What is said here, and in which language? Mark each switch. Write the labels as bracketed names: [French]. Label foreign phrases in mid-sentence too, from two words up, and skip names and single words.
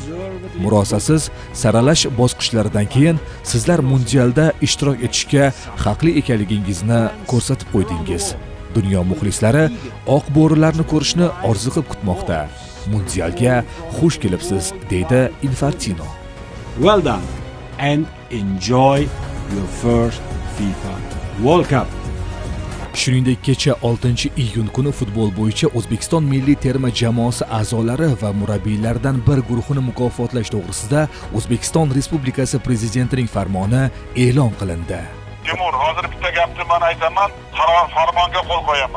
[Uzbek] Murosasiz saralash bosqichlaridan keyin sizlar mundialda ishtirok etishga haqli ekanligingizni ko'rsatib qo'ydingiz. Dunyo muxlislari oq bo'rilarni ko'rishni orziqib kutmoqda. Mundialga xush kelibsiz, deydi Infantino. [English] Well done and enjoy your first FIFA World Cup. [Uzbek] Shuningdek, kecha 6-iyun kuni futbol bo'yicha O'zbekiston milliy terma jamoasi a'zolari va murabbiylaridan bir guruhini mukofotlash to'g'risida O'zbekiston Respublikasi prezidentining farmoni e'lon qilindi. Timur, hozir bitta gapni men aytaman, farmonga qo'l qo'yaman.